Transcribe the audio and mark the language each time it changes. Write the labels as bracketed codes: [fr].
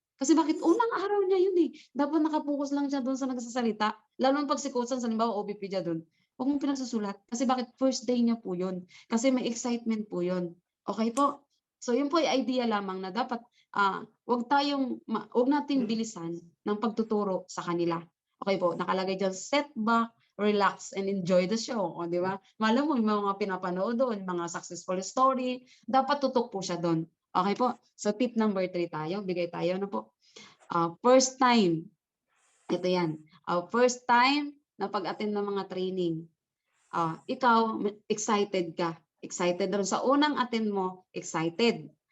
[tl] Kasi bakit unang araw niya yun, eh, dapat naka-focus lang siya dun sa nagsasalita, lalo na 'pag si coach halimbawa OBP siya dun, wag mong pinagsusulat kasi bakit [en] first day [tl] niya po yun, kasi may excitement po yun, okey po? So yun po ay idea lamang na dapat, wag nating bilisan ng pagtuturo sa kanila, okey po? Nakalagay diyan, [en] "Set back, relax and enjoy the show." [tl] Oh, 'di ba? Malay mo yung mga pinapanood dun, mga successful story, dapat tutok po siya dun, okey po? [en] So tip number 3 [tl] tayo, bigay tayo, ano po? [en] First time, [tl] ito 'yan, first time na pag-attend ng mga training, ikaw excited ka, excited dun sa unang attend mo, excited.